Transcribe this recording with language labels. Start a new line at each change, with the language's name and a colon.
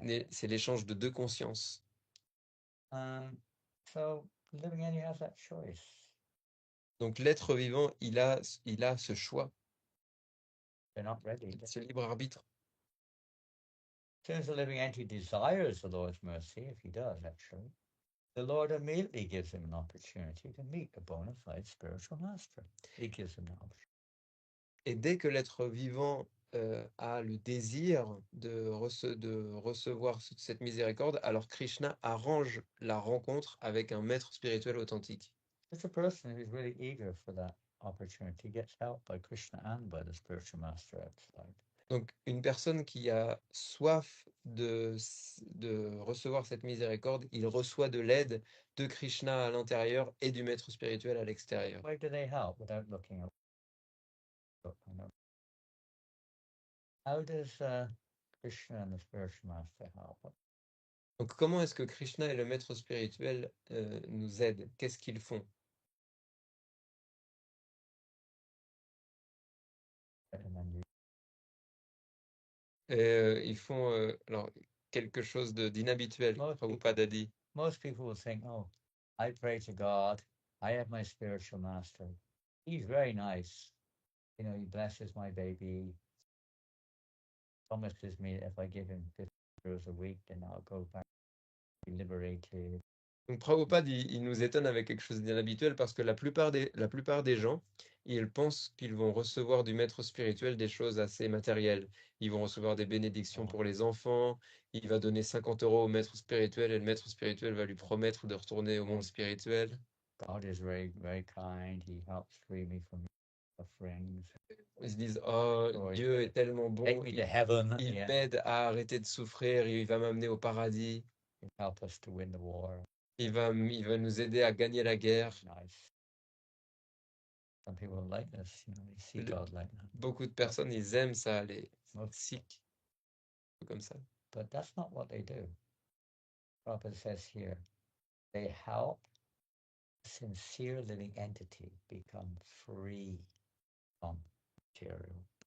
French: C'est l'échange de deux consciences.
English: So living entity has that choice.
French: Donc l'être vivant, il a ce choix.
English: They're not ready.
French: Ce libre arbitre.
English: As soon as the living entity desires the Lord's mercy, if he does actually, the Lord immediately gives him an opportunity to meet a bona fide spiritual master. He gives him an opportunity.
French: Et dès que l'être vivant a le désir de recevoir cette miséricorde, alors Krishna arrange la rencontre avec un maître spirituel authentique.
English: If a person who's really eager for that opportunity gets help by Krishna and by the spiritual master outside.
French: Donc, une personne qui a soif de recevoir cette miséricorde, il reçoit de l'aide de Krishna à l'intérieur et du maître spirituel à l'extérieur.
English: Why do they help without looking up? How does Krishna and the spiritual master help?
French: Donc, comment est-ce que Krishna et le maître spirituel nous aident? Qu'est-ce qu'ils font? Ils font alors, quelque chose d'inhabituel, Prabhupada a dit.
English: Most people will think, oh, I pray to God, I have my spiritual master. He's very nice. You know, he blesses my baby. Promises me that if I give him 50 euros a week, then I'll go back, be liberated.
French: Donc Prabhupada, il nous étonne avec quelque chose d'inhabituel parce que la plupart des gens, ils pensent qu'ils vont recevoir du maître spirituel des choses assez matérielles. Ils vont recevoir des bénédictions pour les enfants, il va donner 50 euros au maître spirituel et le maître spirituel va lui promettre de retourner au monde spirituel.
English: God is very, very kind. He helps free me from sufferings.
French: Ils se disent, oh, Dieu est tellement bon,
English: Take me to heaven.
French: il m'aide à arrêter de souffrir, il va m'amener au paradis.
English: He'll help us to win the war.
French: Il va nous aider à gagner la guerre.
English: Nice. Some people like this, you know, they see God like that.
French: Beaucoup de personnes, ils aiment ça, les sikhs, comme ça.
English: But that's not what they do. Prabhupada says here, they help a sincere living entity become free from material.